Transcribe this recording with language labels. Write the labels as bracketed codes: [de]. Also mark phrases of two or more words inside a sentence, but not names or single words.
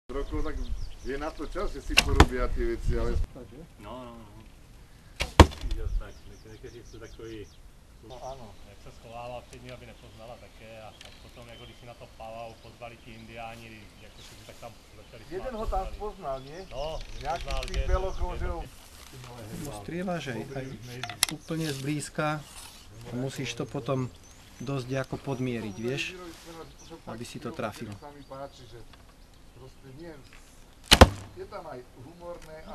[sk] rokov, tak je na to čas, že si porobia tie veci, ale... No. [cs] Tak, někteří jsou takový, no ano, jak se schovával před ní, aby nepoznala také a potom, jako když si na to pálal, pozvali ti indiáni, jako si tak tam začali smát. [sk] Jeden ho tam poznal, nie? No, nejaký z tých belokov, že ho... Strieľaš aj úplne zblízka a musíš to potom dosť ako podmieriť, vieš, aby si to trafil. Sa mi páči, že proste nie... Je tam aj humorné, aj...